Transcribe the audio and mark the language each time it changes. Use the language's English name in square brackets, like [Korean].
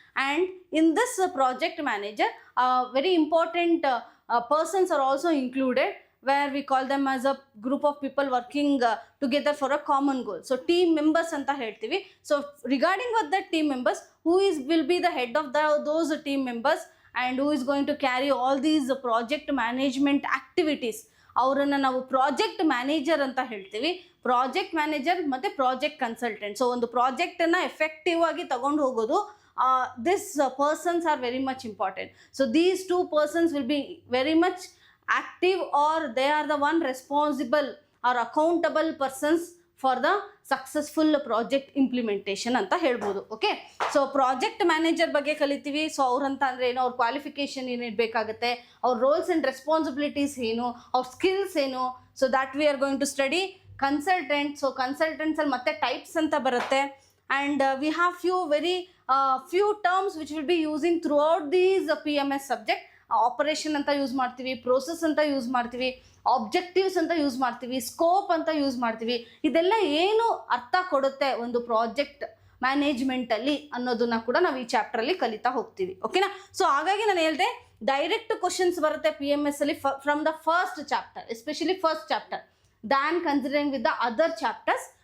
[English] And in this project manager, very important persons are also included, where we call them as a group of people working together for a common goal. So team members [Kannada] anta heltivi. [English] So regarding what that team members, will be the head of those team members and who is going to carry all these project management activities, [Kannada] ಅವರನ್ನು ನಾವು project manager ಅಂತ ಹೇಳ್ತೀವಿ. Project manager ಮತ್ತು project consultant. So ಒಂದು ಪ್ರಾಜೆಕ್ಟನ್ನು effective ಆಗಿ ತಗೊಂಡು ಹೋಗೋದು, [English] This persons are very much important. So these 2 persons will be very much active, or they are the one responsible or accountable persons for the successful project implementation [Kannada] ಅಂತ ಹೇಳ್ಬೋದು. Okay, so project manager ಬಗ್ಗೆ ಕಲಿತೀವಿ. So ಅವ್ರಂತ ಅಂದರೆ ಏನು, ಅವ್ರ qualification ಏನೇನು ಬೇಕಾಗುತ್ತೆ, ಅವ್ರ ರೋಲ್ಸ್ ಆ್ಯಂಡ್ ರೆಸ್ಪಾನ್ಸಿಬಿಲಿಟೀಸ್ ಏನು, ಅವ್ರ ಸ್ಕಿಲ್ಸ್ ಏನು. [English] So that we are going to study. [Kannada] Consultant, so ಕನ್ಸಲ್ಟೆಂಟ್ಸಲ್ಲಿ ಮತ್ತೆ ಟೈಪ್ಸ್ ಅಂತ ಬರುತ್ತೆ, [English] and we have few terms which will be using throughout these PMS subject. [Kannada] Operation ಅಂತ ಯೂಸ್ ಮಾಡ್ತೀವಿ, ಪ್ರೋಸೆಸ್ ಅಂತ ಯೂಸ್ ಮಾಡ್ತೀವಿ, ಆಬ್ಜೆಕ್ಟಿವ್ಸ್ ಅಂತ ಯೂಸ್ ಮಾಡ್ತೀವಿ, ಸ್ಕೋಪ್ ಅಂತ ಯೂಸ್ ಮಾಡ್ತೀವಿ. ಇದೆಲ್ಲ ಏನು ಅರ್ಥ ಕೊಡುತ್ತೆ ಒಂದು ಪ್ರಾಜೆಕ್ಟ್ ಮ್ಯಾನೇಜ್ಮೆಂಟಲ್ಲಿ ಅನ್ನೋದನ್ನ ಕೂಡ ನಾವು ಈ ಚಾಪ್ಟ್ರಲ್ಲಿ ಕಲಿತಾ ಹೋಗ್ತೀವಿ. ಓಕೆನಾ? ಸೊ ಹಾಗಾಗಿ ನಾನು ಹೇಳಿದೆ, ಡೈರೆಕ್ಟ್ ಕ್ವಶನ್ಸ್ ಬರುತ್ತೆ PMS ಅಲ್ಲಿ [English] From the first chapter, especially first chapter, than considering with the other chapters.